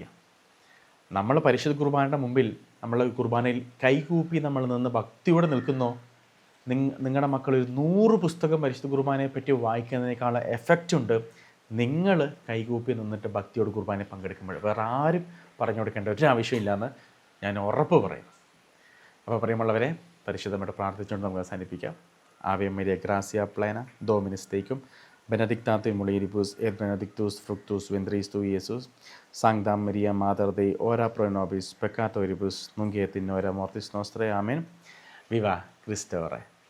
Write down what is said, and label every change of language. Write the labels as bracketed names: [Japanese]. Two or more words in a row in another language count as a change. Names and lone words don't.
[Malayalam] നമ്മൾ പരിശുദ്ധ കുർബാനയുടെ മുമ്പിൽ, നമ്മൾ കുർബാനയിൽ കൈകൂപ്പി നമ്മൾ നിന്ന് ഭക്തിയോടെ നിൽക്കുന്നോ, നിങ്ങളുടെ മക്കൾ ഒരു 100 പുസ്തകം പരിശുദ്ധ കുർബാനയെ പറ്റി വായിക്കുന്നതിനേക്കാൾ എഫക്റ്റ് ഉണ്ട് നിങ്ങൾ കൈകൂപ്പി നിന്നിട്ട് ഭക്തിയോട് കുർബാനയിൽ പങ്കെടുക്കുമ്പോൾ. വേറെ ആരും പറഞ്ഞു കൊടുക്കേണ്ട ഒരു ആവശ്യമില്ലയെന്ന് ഞാൻ ഉറപ്പ് പറയും. അപ്പോൾ പറയുമ്പോഴവരെ പരിശുദ്ധമായിട്ട് പ്രാർത്ഥിച്ചുകൊണ്ട് നമുക്ക് അവസാനിപ്പിക്കാം. [Latin] Ave Maria, gracia plena, Dominus tecum, benedicta in mulieribus et benedictus fructus ventris tui, Iesus. Sancta Maria, Mater Dei, ora pro nobis peccatoribus, nunc et in hora mortis nostrae. Amen. Viva Christe Ore.